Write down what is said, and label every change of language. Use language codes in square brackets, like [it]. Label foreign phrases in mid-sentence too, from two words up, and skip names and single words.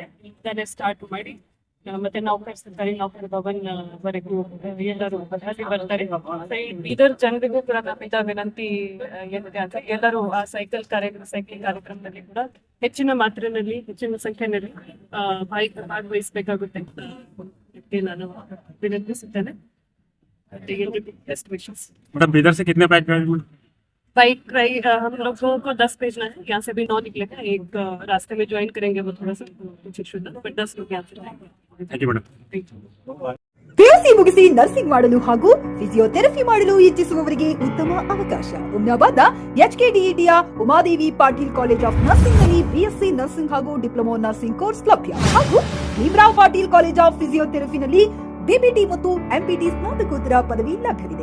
[kn] ಇಂತಾನೆ ಸ್ಟಾರ್ಟ್ ಮಾಡಿ ಮತ್ತೆ ಸರ್ಕಾರಿ ನೌಕರ ಭವನ್ ವರೆಗೂ ಎಲ್ಲರೂ ಅಲ್ಲಿ ಬರ್ತಾರೆ. ಬೀದರ್ ಜನರಿಗೂ ಕೂಡ ನಮ್ಮಿಂದ ವಿನಂತಿ ಏನಿದೆ ಅಂತ, ಎಲ್ಲರೂ ಆ ಸೈಕ್ಲಿಂಗ್ ಕಾರ್ಯಕ್ರಮದಲ್ಲಿ ಕೂಡ ಹೆಚ್ಚಿನ ಮಾತ್ರೆಯಲ್ಲಿ, ಹೆಚ್ಚಿನ ಸಂಖ್ಯೆಯಲ್ಲಿ ಭಾಗವಹಿಸಬೇಕಾಗುತ್ತೆ ಅಂತ ನಾನು ವಿನಂತಿಸುತ್ತೇನೆ. [hi] मैडम बीदर से कितने [en] bike ride [hi] हम लोगों को 10 भेजना है. यहाँ से भी 9 निकलेगा. एक रास्ते में ज्वाइन करेंगे, वो थोड़ा सा कुछ इशू था, बट 10 लोग यहाँ से जाएंगे. [en] thank you madam. [kn] ಪಿಯುಸಿ ಮುಗಿಸಿ ನರ್ಸಿಂಗ್ ಮಾಡಲು ಹಾಗೂ ಫಿಸಿಯೋಥೆರಪಿ ಮಾಡಲು ಇಚ್ಛಿಸುವವರಿಗೆ ಉತ್ತಮ ಅವಕಾಶ. ಹುಮ್ನಾಬಾದ್ನ ಎಚ್ಕೆಡಿಇಟಿಯ ಉಮಾದೇವಿ ಪಾಟೀಲ್ ಕಾಲೇಜ್ ಆಫ್ ನರ್ಸಿಂಗ್ ನಲ್ಲಿ [en] BSc nursing [kn] ಹಾಗೂ [en] diploma nursing course [kn] ಲಭ್ಯ. ಹಾಗೂ ಭೀಮರಾವ್ ಪಾಟೀಲ್ ಕಾಲೇಜ್ ಆಫ್ ಫಿಸಿಯೋಥೆರಪಿನಲ್ಲಿ ಬಿಪಿಟಿ ಮತ್ತು ಎಂಪಿಟಿ ಸ್ನಾತಕೋತ್ತರ ಪದವಿ ಲಭ್ಯವಿದೆ.